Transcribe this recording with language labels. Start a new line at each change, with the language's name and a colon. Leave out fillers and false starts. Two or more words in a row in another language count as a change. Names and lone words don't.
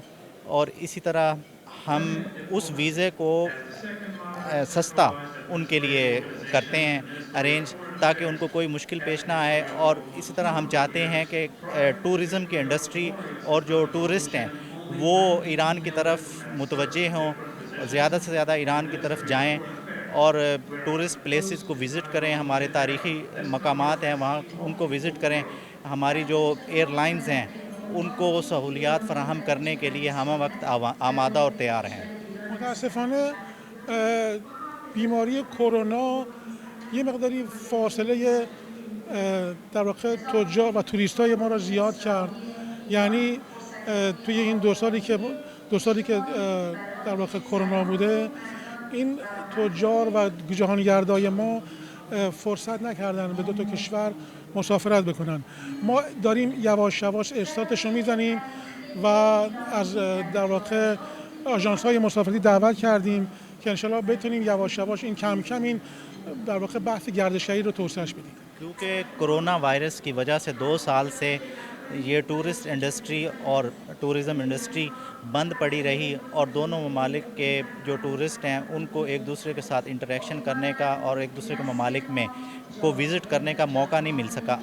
Urdu: اور اسی طرح ہم اس ویزے کو سستا ان کے لیے کرتے ہیں ارینج تاکہ ان کو کوئی مشکل پیش نہ آئے، اور اسی طرح ہم چاہتے ہیں کہ ٹورزم کی انڈسٹری اور جو ٹورسٹ ہیں وہ ایران کی طرف متوجہ ہوں، زیادہ سے زیادہ ایران کی طرف جائیں اور
English: tourist places
Urdu: کو وزٹ کریں، ہمارے تاریخی مقامات ہیں وہاں ان کو وزٹ کریں۔ ہماری جو ایئر لائنز ہیں ان کو سہولیات فراہم کرنے کے لیے ہم وقت آمادہ اور تیار ہیں۔
Persian: متاسفانه بیماری کرونا یه مقداری فاصله در واقع تجار و توریستای ما را زیاد کرد. یعنی توی این دو سالی که در واقع کرونا بوده، این تجار و جهانگردای ما فرصت نکردن به دو تا کشور مسافرت بکنن. ما داریم یواش یواش استارتش رو میزنیم و از در واقع آژانس های مسافرتی دعوت کردیم که انشالله بتونیم یواش یواش این کم کم این در واقع بحث گردشگری رو توسعهش بدیم.
Urdu: کیونکہ
English: corona virus
Urdu: کی وجہ سے 2 سال سے یہ
English: tourist industry
Urdu: اور
English: tourism industry
Urdu: بند پڑی رہی اور دونوں ممالک کے جو ٹورسٹ ہیں ان کو ایک دوسرے کے ساتھ انٹریکشن کرنے کا اور ایک دوسرے کے ممالک میں کو وزٹ کرنے کا موقع نہیں مل سکا.